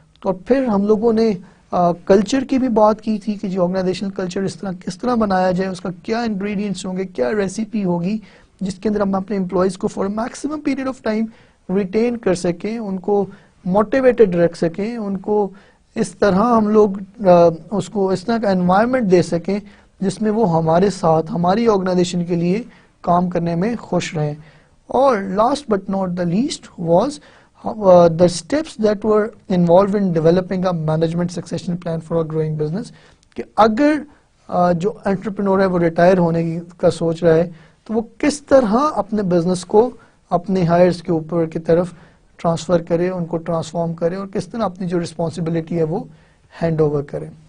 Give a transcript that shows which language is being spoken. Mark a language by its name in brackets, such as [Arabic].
[Urdu] اور پھر ہم لوگوں نے کلچر کی بھی بات کی تھی کہ جو آرگنائزیشنل کلچر کس طرح بنایا جائے, اس کا کیا انگریڈینٹس ہوں گے, کیا ریسیپی ہوگی جس کے اندر ہم اپنے امپلائیز کو [English] for maximum period of time [Urdu] ریٹین کر سکیں, ان کو موٹیویٹڈ رکھ سکیں, ان کو اس طرح ہم لوگ اس کو اس طرح کا انوائرمنٹ دے سکیں جس میں وہ ہمارے ساتھ ہماری آرگنائزیشن کے لیے کام کرنے میں خوش رہیں. [English] اور last but not the least was the steps that were involved in developing a management succession plan for a growing business. [Urdu] کہ اگر جو انٹرپرینور ہے وہ ریٹائر ہونے کا سوچ رہا ہے تو وہ کس طرح اپنے بزنس کو اپنے ہائرس کے اوپر کی طرف ٹرانسفر کرے, ان کو ٹرانسفارم کرے اور کس طرح اپنی جو رسپانسبلٹی ہے وہ ہینڈ اوور کرے.